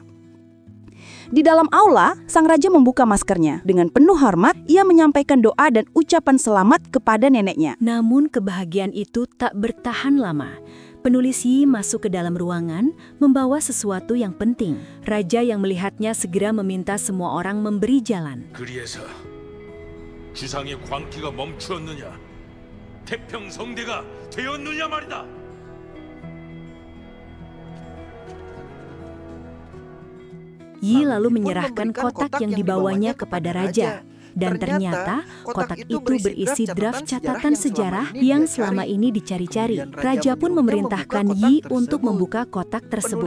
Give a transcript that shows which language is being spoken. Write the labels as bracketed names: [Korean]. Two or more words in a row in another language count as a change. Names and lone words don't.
[Indonesian] Di dalam aula, sang raja membuka maskernya. Dengan penuh hormat, ia menyampaikan doa dan ucapan selamat kepada neneknya. Namun kebahagiaan itu tak bertahan lama. Penulis Yi masuk ke dalam ruangan, membawa sesuatu yang penting. Raja yang melihatnya segera meminta semua orang memberi jalan. [Korean] 그리해서 주상의 광기가 멈추었느냐? 태평성대가 되었느냐 말이다. [Indonesian] Yi lalu menyerahkan kotak yang dibawanya kepada raja. Dan ternyata kotak itu berisi draft catatan sejarah yang selama ini dicari-cari. Raja pun memerintahkan Yi untuk membuka kotak tersebut.